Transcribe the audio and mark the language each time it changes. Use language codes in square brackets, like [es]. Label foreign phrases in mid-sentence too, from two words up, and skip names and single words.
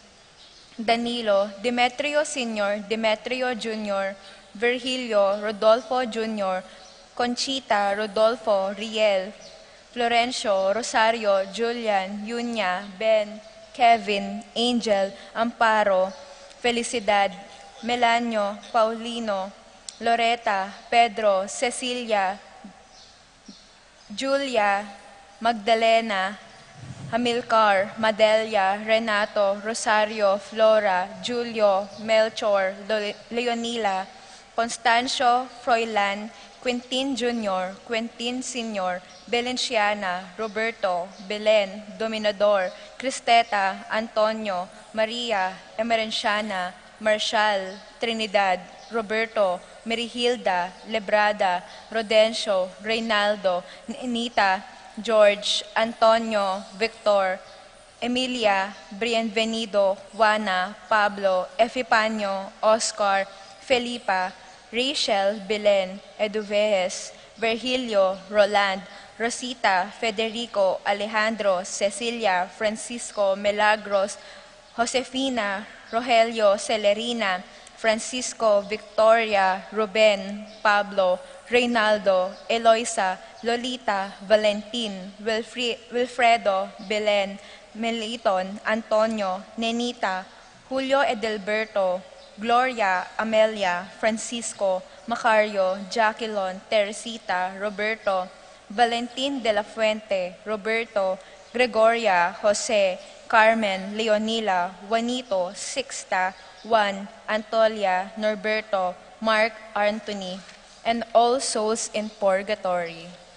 [en] Danilo, Demetrio Sr., Demetrio Jr., Virgilio, Rodolfo Jr., Conchita, Rodolfo, Riel, Florencio, Rosario, Julian, Yunya, Ben, Kevin, Angel, Amparo, Felicidad, Melanio, Paulino, Loreta, Pedro, Cecilia, Julia, Magdalena, Hamilcar, Madelia, Renato, Rosario, Flora, Julio, Melchor, Leonila, Constancio, Froilan, Quintin Jr., Quintin Sr., Belenciana, Roberto, Belen, Dominador, Cristeta, Antonio, Maria, Emerenciana, Marshall, Trinidad, Roberto, Merihilda, Lebrada, Rodencio, Reynaldo, Anita, George, Antonio, Victor, Emilia, Bienvenido, Juana, Pablo, Epipanio, Oscar, Felipa, Rachel, Belen, Eduvejes, Virgilio, Roland, Rosita, Federico, Alejandro, Cecilia, Francisco, Milagros, Josefina Rogelio Celerina, Francisco Victoria Ruben Pablo Reynaldo Eloisa Lolita Valentin Wilfredo Belen Meliton Antonio Nenita Julio Edelberto Gloria Amelia Francisco Macario Jacqueline Teresita Roberto Valentin de la Fuente Roberto Gregoria Jose Carmen Leonila Juanito Sixta Juan Antolia Norberto Mark Anthony and all souls in purgatory.